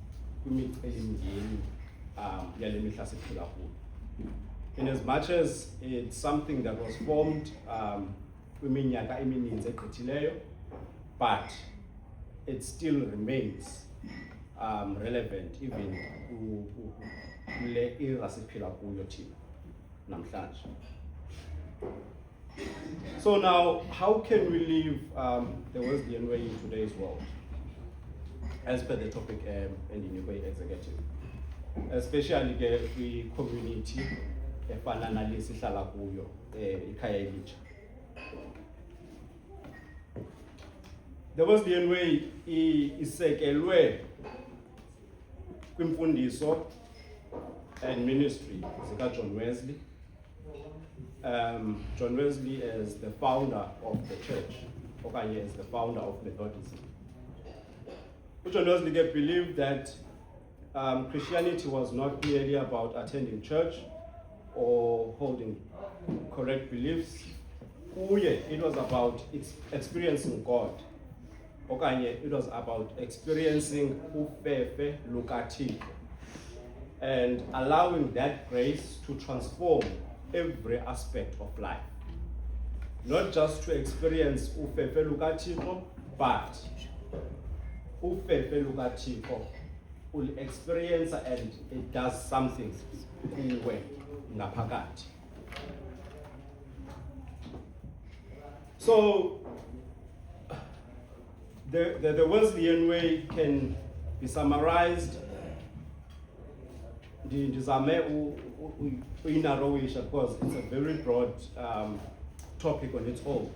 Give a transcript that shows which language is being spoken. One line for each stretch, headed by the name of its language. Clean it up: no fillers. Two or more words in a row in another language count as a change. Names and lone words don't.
English: in as much as it's something that was formed but it still remains relevant even
Xhosa: kule era siphila kuyo thina namhlanje.
English: So now, how can we live the Wesleyan way in today's world, as per the topic in the New Way Executive, especially the community
Xhosa: efana nalesi hlala kuyo ikhaya elitsha?
English: The Wesleyan way
Xhosa: isekelwe kwimfundiso
English: and ministry zika John Wesley. John Wesley is the founder of the church, okanye is the founder of Methodism. John Wesley believed that Christianity was not merely about attending church or holding correct beliefs. It was about experiencing God. Okanye, it was about experiencing
Xhosa: ufefe lukathixo
English: and allowing that grace to transform every aspect of life. Not just to experience
Xhosa: ufefe lukathixo,
English: but
Xhosa: ufefe lukathixo
English: will experience and it does something
Xhosa: kuwe ngaphakathi.
English: So the Wesleyan way can be summarized because it's a very broad topic on its own.